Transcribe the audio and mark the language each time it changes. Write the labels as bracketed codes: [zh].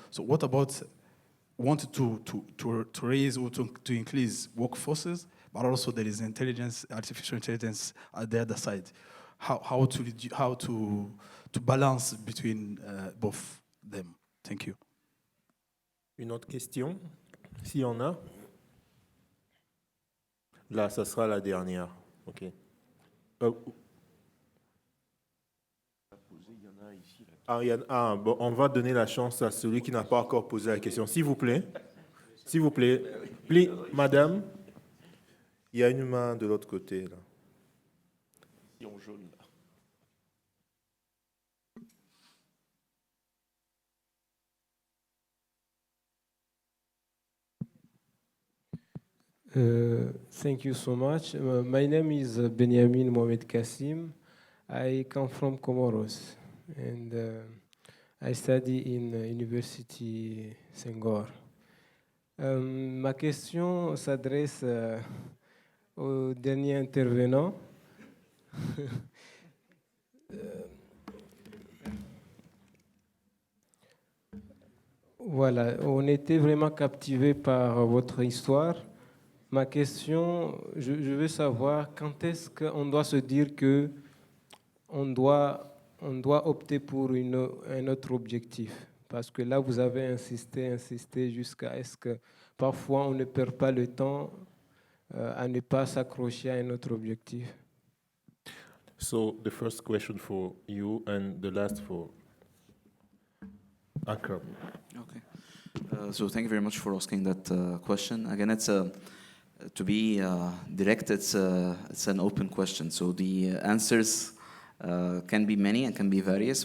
[en] So what about wanted to raise or to increase workforces, but also there is artificial intelligence at the other side. How to balance between both them. Thank you. [fr] Une autre question, s'il y en a. Là, ça sera la dernière. OK. Bon, on va donner la chance à celui qui n'a pas encore posé la question. S'il vous plaît. S'il vous plaît. Madame, il y a une main de l'autre côté, là. Jaune, là. [en] Thank you so much. My name is Benjamin Mohamed Kassim. I come from Comoros and I study in University Sengor. [fr] Ma question s'adresse au dernier intervenant. Voilà, on était vraiment captivés par votre histoire. Ma question, je veux savoir quand est-ce qu'on doit se dire que on doit opter pour un autre objectif. Parce que là, vous avez insisté jusqu'à ce que parfois on ne perd pas le temps à ne pas s'accrocher à un autre objectif. [en] So the first question for you and the last for Akram. Okay. So thank you very much for asking that question. Again, it's to be direct, it's an open question. So the answers can be many and can be various.